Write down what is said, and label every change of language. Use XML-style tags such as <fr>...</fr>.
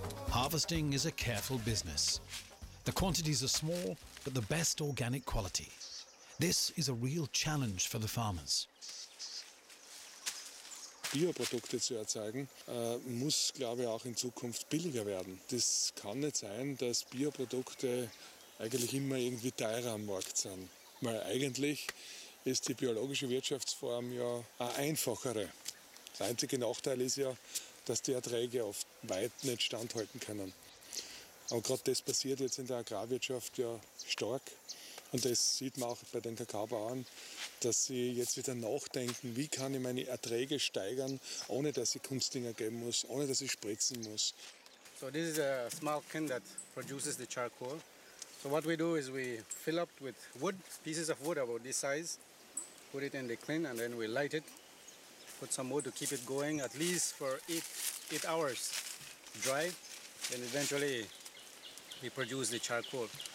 <en>Harvesting is a careful business. The quantities are small, but the best organic quality. This is a real challenge for the farmers.</en> <de>Bioprodukte zu erzeugen, muss, glaube ich, auch in Zukunft billiger werden. Das kann nicht sein, dass Bioprodukte eigentlich immer irgendwie teurer am Markt sind. Weil eigentlich ist die biologische Wirtschaftsform ja eine einfachere. Der einzige Nachteil ist ja, dass die Erträge oft weit nicht standhalten können. Aber gerade das passiert jetzt in der Agrarwirtschaft ja stark. Und das sieht man auch bei den Kakaobauern, dass sie jetzt wieder nachdenken, wie kann ich meine Erträge steigern, ohne dass ich Kunstdünger geben muss, ohne dass ich spritzen muss.</de> <en>So this is a small kiln that produces the charcoal. So what we do is we fill up with wood, pieces of wood about this size, put it in the kiln and then we light it, put some wood to keep it going at least for 8 hours dry, and eventually we produce the charcoal.</en>